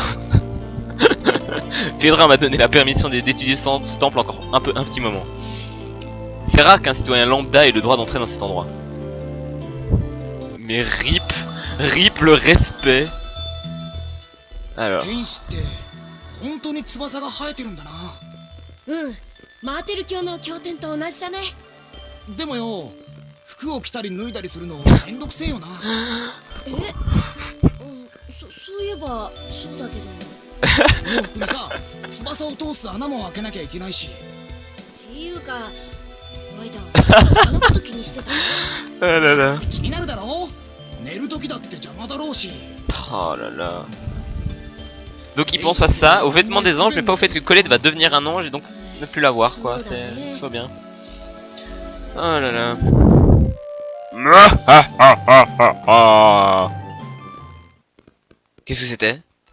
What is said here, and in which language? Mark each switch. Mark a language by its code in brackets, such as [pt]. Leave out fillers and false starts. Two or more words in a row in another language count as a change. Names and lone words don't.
[fr] Fédra m'a donné la permission d'étudier ce temple encore un petit moment. C'est rare qu'un citoyen lambda ait le droit d'entrer dans cet endroit. Mais RIP. Rip le respect. Alors. [ja] 天使って本当に翼が生えてるんだな。うんマーテル教の経典と同じだね。でもよ、服を着たり脱いだりするのめんどくせえよな。えそういえばそうだけど。洋服にさ、翼を通す穴も開けなきゃいけないし。っていうかワイダそんなこと気にしてたの？ [fr] Ah là là. [ja] 気になるだろう。寝る時だって邪魔だろうし。 [fr] Oh là là. Donc il pense à ça, aux vêtements des anges, mais pas au fait que Colette va devenir un ange et donc ne plus la voir quoi, c'est trop bien. Oh là là. Qu'est-ce que c'était?